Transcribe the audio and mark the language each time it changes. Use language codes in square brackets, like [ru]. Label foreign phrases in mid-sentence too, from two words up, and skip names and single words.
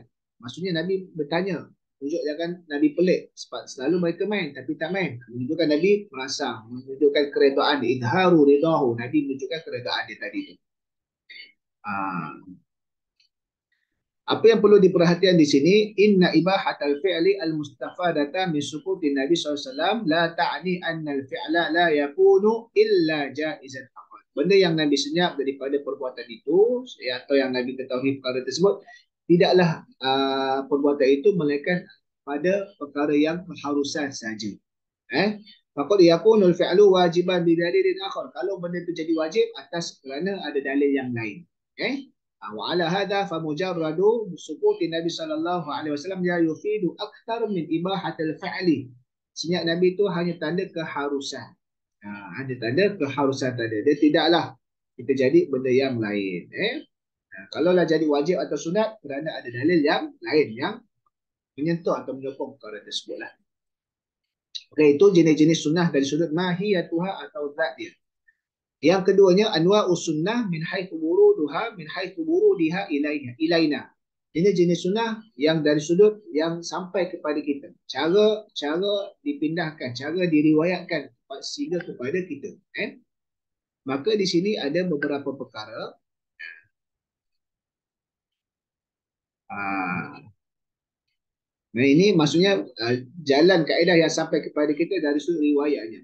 [ms] Maksudnya Nabi bertanya, tunjuk jangan Nabi pelik sebab selalu mereka main tapi tak main. Menunjukkan Nabi merasa, menunjukkan keredaan, [ar] إظهار رضاه, [ms] Nabi menunjukkan keredaan dia tadi tu. Apa yang perlu diperhatikan di sini, [ar] إن إباحة الفعل المستفادة من سكوت النبي صلى الله عليه وسلم لا تعني أن الفعل لا يكون إلا جائزا فقط. [ms] Benda yang Nabi senyap daripada perbuatan itu, atau yang Nabi ketahui perkara tersebut, tidaklah perbuatan itu melainkan pada perkara yang keharusan saja. [ar] فقد يكون الفعل واجبا بدليل آخر. [ms] Kalau benda itu jadi wajib atas kerana ada dalil yang lain. [ar] وعلى هذا فمجرد سكوت النبي صلى الله عليه وسلم لا يفيد أكثر من إباحة الفعل. [ms] Senyap Nabi itu hanya tanda keharusan. Hanya tanda keharusan tadi. Dia tidaklah kita jadi benda yang lain. Kalaulah jadi wajib atau sunat kerana ada dalil yang lain yang menyentuh atau menyokong perkara tersebut lah. Okay, itu jenis-jenis sunnah dari sudut mahiyatuha atau zat dia. Yang keduanya [ar] أنواع السنة من حيث ورودها من حيث ورودها إلينا. [ms] Ini jenis sunnah yang dari sudut yang sampai kepada kita. Cara dipindahkan, cara diriwayatkan sehingga kepada kita. Maka di sini ada beberapa perkara. Nah ini maksudnya jalan kaedah yang sampai kepada kita dari sudut riwayatnya.